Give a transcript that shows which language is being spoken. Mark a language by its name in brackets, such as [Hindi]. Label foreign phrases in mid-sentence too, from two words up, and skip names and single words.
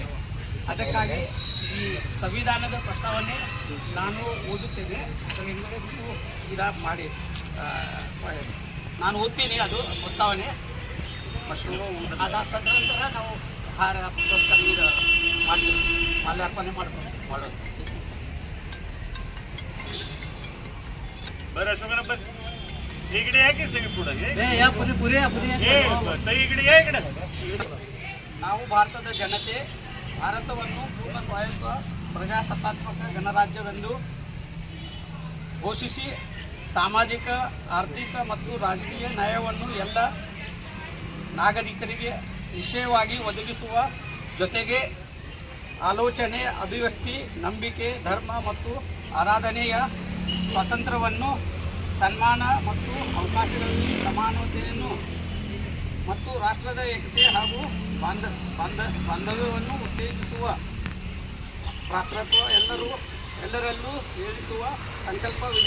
[Kannada] ಅದಕ್ಕಾಗಿ ಈ ಸಂವಿಧಾನದ ಪ್ರಸ್ತಾವನೆ ನಾನು ಓದುತ್ತೇನೆ, ಅದರ ಹಿಂದೆ ಮಾಡಿ ನಾನು ಓದ್ತೀನಿ ಅದು ಪ್ರಸ್ತಾವನೆ ಮತ್ತು ಅದಾದ ನಂತರ ನಾವು ಆಹಾರ ಪುರಸ್ಕಾರ ಮಾಡ್ತೀವಿ, ಮಾಲ್ಯಾರ್ಪಣೆ ಮಾಡೋದು। [Marathi] बरं इकडे आहे की सगळी पुढे इकडे या इकडे। [Kannada] ನಾವು ಭಾರತದ ಜನತೆ ಭಾರತವನ್ನು ಪೂರ್ಣ ಸ್ವಾಯತ್ತ ಪ್ರಜಾಸತ್ತಾತ್ಮಕ ಗಣರಾಜ್ಯವೆಂದು ಘೋಷಿಸಿ ಸಾಮಾಜಿಕ, ಆರ್ಥಿಕ ಮತ್ತು ರಾಜಕೀಯ ನ್ಯಾಯವನ್ನು ಎಲ್ಲ ನಾಗರಿಕರಿಗೆ ನಿಶ್ಚಯವಾಗಿ ಒದಗಿಸುವ ಜೊತೆಗೆ ಆಲೋಚನೆ, ಅಭಿವ್ಯಕ್ತಿ, ನಂಬಿಕೆ, ಧರ್ಮ ಮತ್ತು ಆರಾಧನೆಯ ಸ್ವಾತಂತ್ರ್ಯವನ್ನು, ಸನ್ಮಾನ ಮತ್ತು ಅವಕಾಶಗಳಲ್ಲಿ ಸಮಾನತೆಯನ್ನು ಮತ್ತು ರಾಷ್ಟ್ರದ ಏಕತೆ ಹಾಗೂ ಬಾಂಧವ್ಯವನ್ನು ಉತ್ತೇಜಿಸುವ ಭ್ರಾತೃತ್ವ ಎಲ್ಲರಲ್ಲೂ ಏಳಿಸುವ ಸಂಕಲ್ಪವಿದೆ।